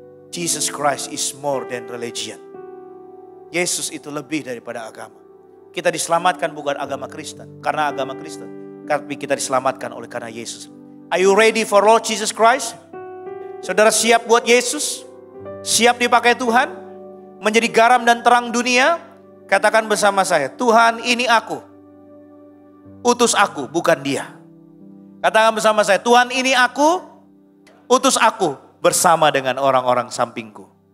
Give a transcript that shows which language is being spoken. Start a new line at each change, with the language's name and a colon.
English: Jesus Christ is more than religion.
Indonesian: Yesus itu lebih daripada agama. Kita diselamatkan bukan agama Kristen. Karena agama Kristen. Tapi kita diselamatkan oleh karena Yesus.
English: Are you ready for Lord Jesus Christ?
Indonesian: Saudara siap buat Yesus? Siap dipakai Tuhan? Menjadi garam dan terang dunia, katakan bersama saya, Tuhan ini aku, utus aku bukan dia. Katakan bersama saya, Tuhan ini aku, utus aku bersama dengan orang-orang sampingku.